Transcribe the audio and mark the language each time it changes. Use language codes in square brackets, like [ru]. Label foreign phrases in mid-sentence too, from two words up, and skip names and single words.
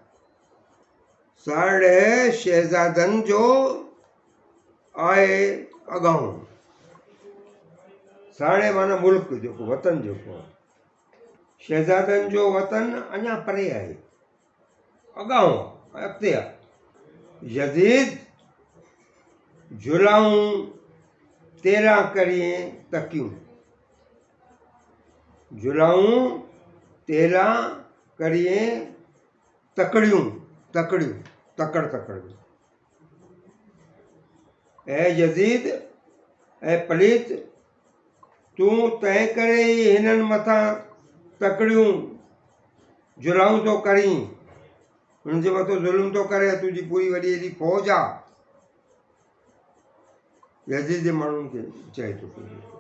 [sd] साढ़े शहज़ादनि जो आहे अगाऊं, साढ़े माना मुल्क जेको वतन जेको आहे, शहज़ादनि जो वतन अञा परे आहे, अगाऊं अॻिते आहे। यज़ीद जुलाऊं 13 करिए तकियूं, जुलाऊं 13 करिए तकड़ियूं, तकड़ ऐं यज़ीद ऐं पलीत तूं तंहिं करे ई हिननि मथां तकड़ियूं जुलाऊं थो करीं, हुननि जे मथां ज़ुल्म थो करे, तुंहिंजी पूरी वॾी एॾी फ़ौज आहे, यज़ीद जे माण्हुनि खे चए थो पियो।